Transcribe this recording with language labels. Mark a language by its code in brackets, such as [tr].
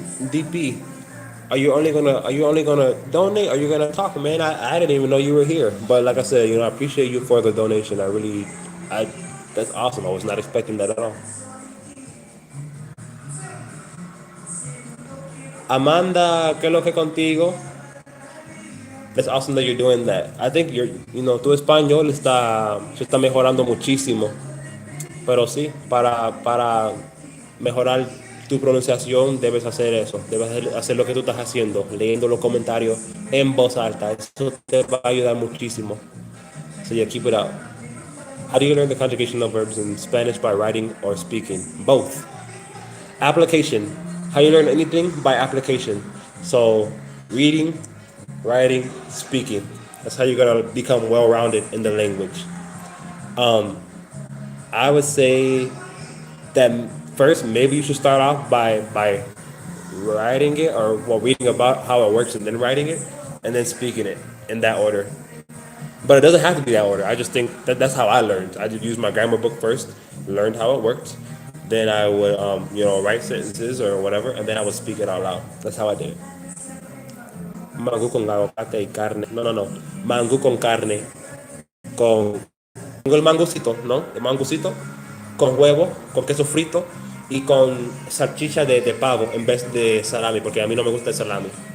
[en] DP, are you only gonna donate? Are you gonna talk, man? I didn't even know you were here. But like I said, I appreciate you for the donation. I that's awesome. I was not expecting that at all. [es] Amanda, ¿qué es lo que contigo? [en] It's awesome that you're doing that. I think [es] tu español se está mejorando muchísimo. Pero sí, para mejorar tu pronunciación debes hacer eso. Debes hacer lo que tú estás haciendo, leyendo los comentarios en voz alta. Eso te va a ayudar muchísimo. [en] So yeah, keep it up. How do you learn the conjugation of verbs in Spanish by writing or speaking? Both. Application. How you learn anything? By application. So reading, writing, speaking. That's how you're gonna become well-rounded in the language. I would say that first maybe you should start off by writing it or reading about how it works and then writing it and then speaking it in that order. But it doesn't have to be that order. I just think that's how I learned. I just used my grammar book first, learned how it worked. Then I would, write sentences or whatever, and then I would speak it out loud. That's how I did it. [es] Mango con aguacate y carne. No, no, no. Mango con carne. Con tengo el mangocito, ¿no? El mangocito con huevo, con queso frito y con salchicha de pavo en vez de salami, porque a mí no me gusta el salami.